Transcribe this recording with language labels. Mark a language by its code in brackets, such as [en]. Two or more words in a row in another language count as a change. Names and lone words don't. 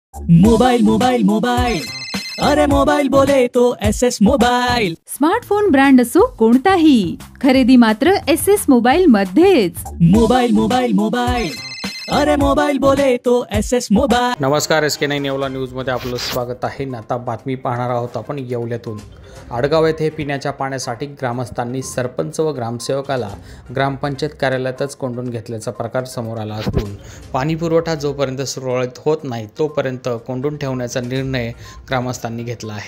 [hi] मोबाइल मोबाइल मोबाइल, अरे मोबाइल बोले तो SS मोबाइल। [mr] स्मार्टफोन ब्रँड असो कोणताही, खरेदी मात्र SS मोबाइल मध्येच। [hi] मोबाइल मोबाइल मोबाइल, अरे मोबाइल बोले तो SS मोबाइल। [mr] नमस्कार, SK9 येवला न्यूजमध्ये आपलं स्वागत आहे। आता बातमी पाहणार आहोत आपण येवल्यातून। आडगाव येथे पिण्याच्या पाण्यासाठी ग्रामस्थांनी सरपंच व ग्रामसेवकाला ग्रामपंचायत कार्यालयातच कोंडून घेतल्याचा प्रकार समोर आला असून पाणी पुरवठा जोपर्यंत सुरळीत होत नाही तोपर्यंत कोंडून ठेवण्याचा निर्णय ग्रामस्थांनी घेतला आहे।